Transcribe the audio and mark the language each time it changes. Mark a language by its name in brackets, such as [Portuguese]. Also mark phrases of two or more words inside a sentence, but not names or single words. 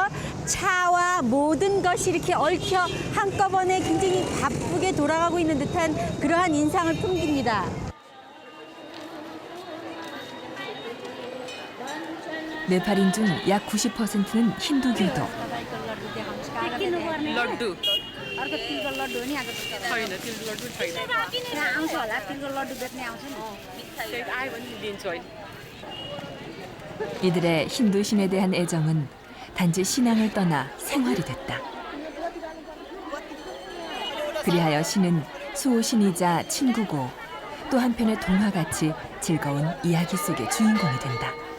[Korean] 차와 모든 것이 이렇게 얽혀 한꺼번에 굉장히 바쁘게 돌아가고 있는 듯한 그러한 인상을 풍깁니다. 네팔인 중 약 90%는 힌두교도. [Nepali] लड्डु छैन तिलको लड्डु छैन आयो भने दिन्छु अहिले [Korean] 이들의 힌두 신에 대한 애정은 단지 신앙을 떠나 생활이 됐다. 그리하여 신은 수호신이자 친구고 또 한편의 동화같이 즐거운 이야기 속의 주인공이 된다.